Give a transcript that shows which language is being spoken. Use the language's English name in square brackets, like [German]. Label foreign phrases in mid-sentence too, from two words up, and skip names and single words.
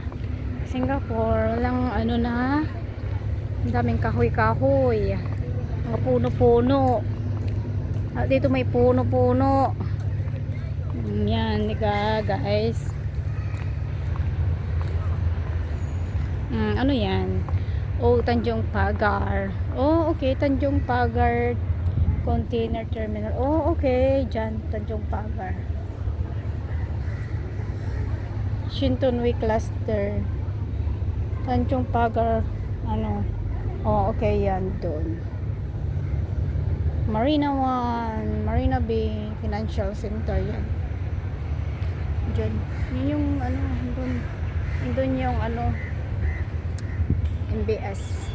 [Filipino] Singapore, walang ano na. Ang daming kahoy-kahoy. Mga puno-puno. At dito may puno-puno. Yan, guys. Ano yan? Oh, Tanjung Pagar. Oh, okay. Tanjung Pagar Container Terminal. Oh, okay. Diyan, Tanjung Pagar. Shintonwi Cluster. Tanjung Pagar. Ano? Oh, okay. Yan, doon. Marina 1. Marina Bay Financial Center. Yan. Diyan. Yun yung ano, doon. Doon yung ano, MBS.